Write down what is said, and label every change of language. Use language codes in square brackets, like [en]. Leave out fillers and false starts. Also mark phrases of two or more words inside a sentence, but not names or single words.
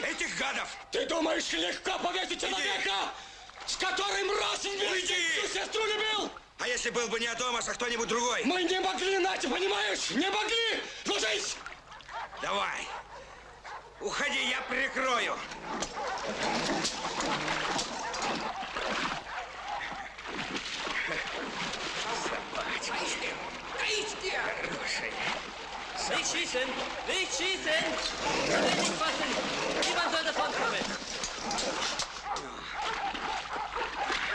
[ru] Этих гадов! Ты думаешь, легко повесить человека, с которым раз вместе всю сестру любил? А если был бы не Адомас, а кто-нибудь другой? Мы не могли, Надя, понимаешь? Не могли! Ложись! Давай. Уходи, я прикрою. [de] Nicht schießen! Nicht schießen! Ich will nicht fassen! Niemand soll davon kommen!